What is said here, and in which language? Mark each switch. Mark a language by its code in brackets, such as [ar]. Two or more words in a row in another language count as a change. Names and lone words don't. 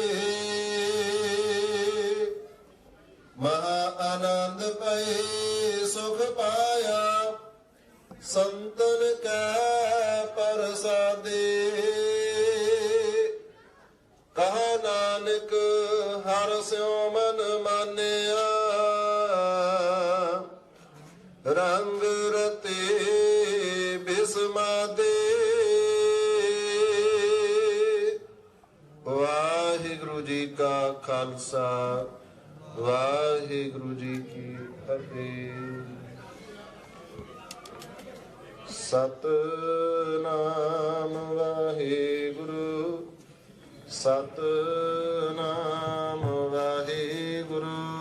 [pa] ਮਹਾ ਅਨੰਦ ਪਈ ਸੁਖ ਪਾਇਆ, ਸੰਤਨ ਕਾ ਪਰਸਾਦੀ। ਕਹਾ ਨਾਨਕ ਹਰ ਸਿਉਂ ਮਨ ਮਾਨਿਆ, ਰੰਗ ਰਤੇ ਬਿਸਮਾਦੇ। ਵਾਹਿਗੁਰੂ ਜੀ ਕਾ ਖ਼ਾਲਸਾ, ਵਾਹਿਗੁਰੂ ਜੀ ਕੀ ਫ਼ਤਿਹ। ਸਤਿਨਾਮ ਵਾਹਿਗੁਰੂ, ਸਤਿਨਾਮ ਵਾਹਿਗੁਰੂ।